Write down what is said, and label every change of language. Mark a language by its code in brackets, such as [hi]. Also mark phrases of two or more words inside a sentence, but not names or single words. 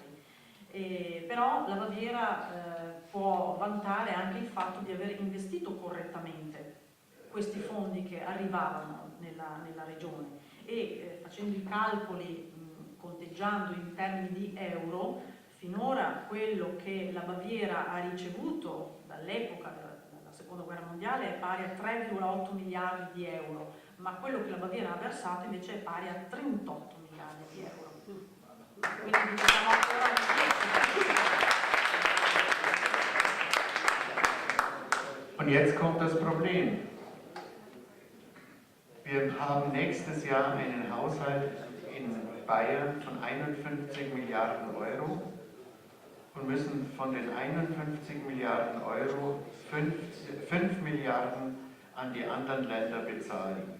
[it] Però la Baviera può vantare anche il fatto di aver investito correttamente questi fondi che arrivavano nella regione, e facendo i calcoli, conteggiando in termini di euro, finora quello che la Baviera ha ricevuto dall'epoca della seconda guerra mondiale è pari a 3,8 miliardi di euro, ma quello che la Baviera ha versato invece è pari a 38 miliardi di euro. Quindi diciamo ancora [de] Und jetzt kommt das Problem. Wir haben nächstes Jahr einen Haushalt in Bayern von 51 Milliarden Euro und müssen von den 51 Milliarden Euro 5 Milliarden an die anderen Länder bezahlen.